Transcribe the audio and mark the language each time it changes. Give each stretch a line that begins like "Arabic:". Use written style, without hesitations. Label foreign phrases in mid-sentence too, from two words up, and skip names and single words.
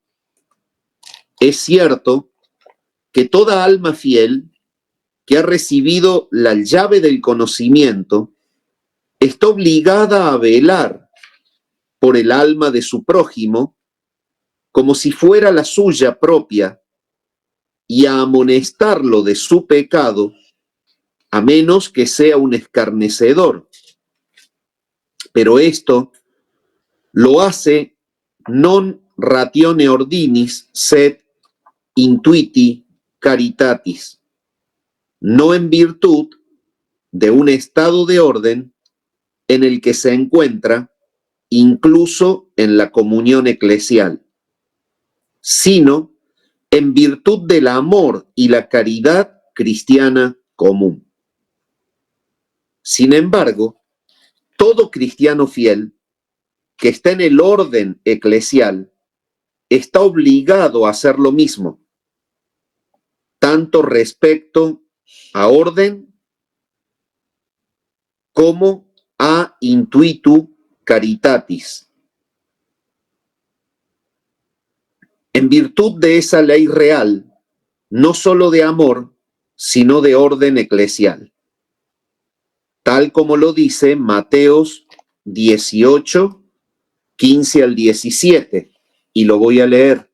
Spanish: Es cierto que toda alma fiel que ha recibido la llave del conocimiento está obligada a velar por el alma de su prójimo como si fuera la suya propia y a amonestarlo de su pecado, a menos que sea un escarnecedor. Pero esto lo hace
Latin: non ratione ordinis sed intuiti caritatis,
Spanish: no en virtud de un estado de orden en el que se encuentra incluso en la comunión eclesial, sino en virtud del amor y la caridad cristiana común. Sin embargo, todo cristiano fiel que está en el orden eclesial está obligado a hacer lo mismo, tanto respecto a orden como a
Latin: intuitu caritatis.
Spanish: En virtud de esa ley real, no solo de amor, sino de orden eclesial, tal como lo dice Mateos 18, 15 al 17, y lo voy a leer.